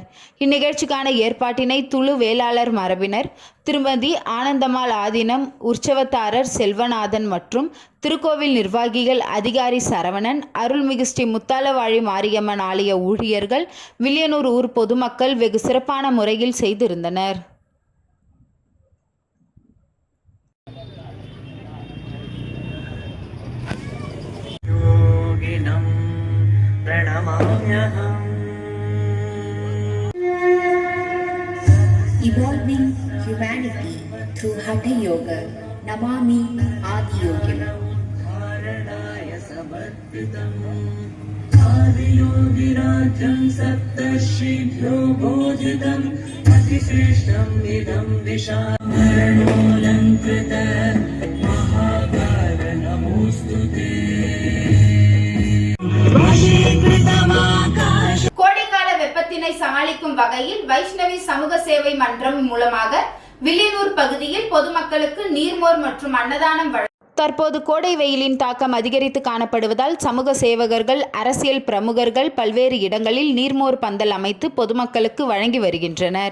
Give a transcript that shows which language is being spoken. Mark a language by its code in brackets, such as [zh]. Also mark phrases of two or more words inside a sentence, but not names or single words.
[ta] இந்நிகழ்ச்சிக்கான ஏற்பாட்டினை துளு வேளாளர் மரபினர், திருமதி ஆனந்தம்மாள் ஆதீனம் உற்சவத்தாரர் செல்வநாதன் மற்றும் திருக்கோவில் நிர்வாகிகள் அதிகாரி சரவணன், அருள்மிகு ஸ்ரீ முத்தாலவாழி மாரியம்மன் ஆலய ஊழியர்கள், வில்லியனூர் ஊர் பொதுமக்கள் வெகு சிறப்பான முறையில் செய்திருந்தனர். [en] Evolving humanity through Hatha Yoga, [sa] Namami Adi Yogam. आदियोगिराजम् सप्तर्षिभ्यो बोधितम् अतिश्रेष्ठम् इदम् विषमरणोलङ्कृत महाकार नमोस्तुते. [ta] கோடைக்கால வெப்பத்தினை சமாளிக்கும் வகையில் வைஷ்ணவி சமூக சேவை மன்றம் மூலமாக வில்லியனூர் பகுதியில் பொதுமக்களுக்கு நீர்மோர் மற்றும் அன்னதானம் தற்போது கோடை வெயிலின் தாக்கம் அதிகரித்து காணப்படுவதால் சமூக சேவகர்கள், அரசியல் பிரமுகர்கள் பல்வேறு இடங்களில் நீர்மோர் பந்தல் அமைத்து பொதுமக்களுக்கு வழங்கி வருகின்றனர்.